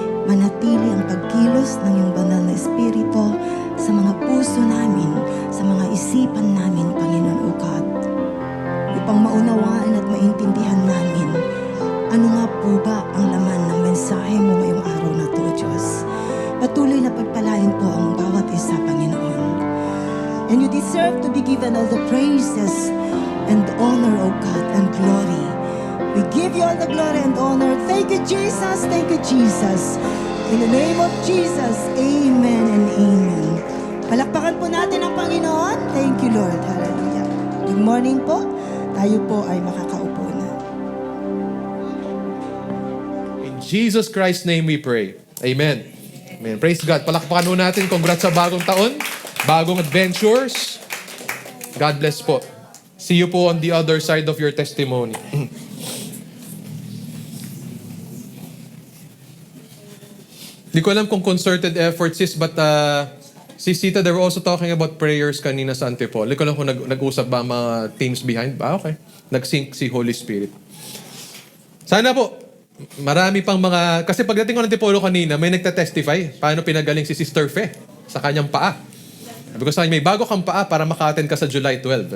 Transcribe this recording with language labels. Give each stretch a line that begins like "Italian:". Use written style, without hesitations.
Filipino: Manatili ang pagkilos ng iyong banal na Espiritu sa mga puso namin, sa mga isipan namin, Panginoon, O God. Upang maunawaan at maintindihan namin, ano nga po ba ang laman ng mensahe mo ngayong araw na to, Diyos. Patuloy na pagpalain po ang bawat isa, Panginoon.
English: And you deserve to be given all the praises and honor, O God, and glory. We give you all the glory and honor. Thank you, Jesus. Thank you, Jesus. In the name of Jesus, amen and amen.
Filipino: Palakpakan po natin ang Panginoon.
English: Thank you, Lord. Hallelujah. Good morning po.
Filipino: Tayo po ay makakaupo na.
English: In Jesus Christ's name we pray. Amen. Amen. Praise God.
Filipino: Palakpakan po natin. Congrats sa bagong taon.
English: Bagong adventures. God bless po. See you po on the other side of your testimony.
Filipino: Hindi ko alam kung concerted efforts is, but si Sita,
English: they were also talking about prayers
Filipino: kanina sa Antipolo. Hindi ko alam kung nag-usap ba ang mga teams behind. Okay. Nag-sync si Holy Spirit. Sana po, marami pang mga... Kasi pagdating ko ng Antipolo kanina, may nagtatestify paano pinagaling si Sister Fe sa kanyang paa. Sabi ko sa kanya, may bago kang paa para maka-attend ka sa July 12.